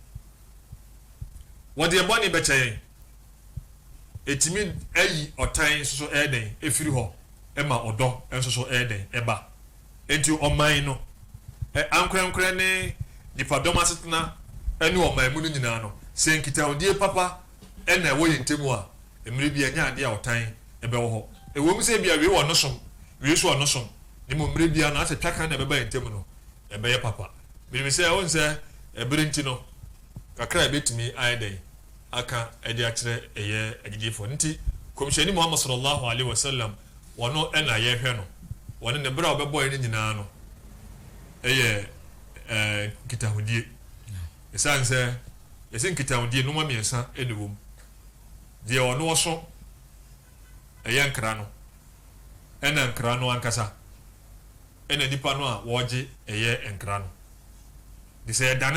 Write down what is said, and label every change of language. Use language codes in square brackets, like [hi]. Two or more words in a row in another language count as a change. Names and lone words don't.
[ak] wɔde ɛbɔne bɛkyɛ yɛn ɛtumi ayi ɔtan nso so ɛɛdɛn ɛfiri hɔ ɛma ɔdɔ nso so ɛɛdɛn ɛba enti ɔman no ankorankora ne nipadɔm asetena ɛne ɔman mu no nyinaa no sɛ nkitahudie papa ɛna ɛwɔ yɛn ntam a mmerɛ bi ɛnyɛ adeɛ a ɔtan ɛbɛwɔ hɔ ɛwɔ mu sɛ bia wei wɔ no som wei so ɔno som ne mu mmerɛ bia na asɛ twaka na ɛbɛba yɛn ntam no ɛbɛyɛ papa birim sɛ ɛwɔ sɛ ɛbere nti no kakra ɛbɛtumi ayɛ dɛn aka ɛde akyerɛ ɛyɛ agyigyefoɔ nti kɔmhyɛni muhammad [ar] صلى الله عليه وسلم [ak] wɔno ɛna yɛhwɛ no wɔne ne berɛ a wɔbɛbɔ yɛn nyinaa no ɛyɛ nkitahudie ɛsiane sɛ yɛsɛ nkitahudie noma mmiɛnsa ɛne wɔ mu deɛ ɔno wɔso ɛyɛ nkra no ɛna nkra no ankasa ɛna nipa no a wɔgye ɛyɛ nkra no de sɛ ɛdane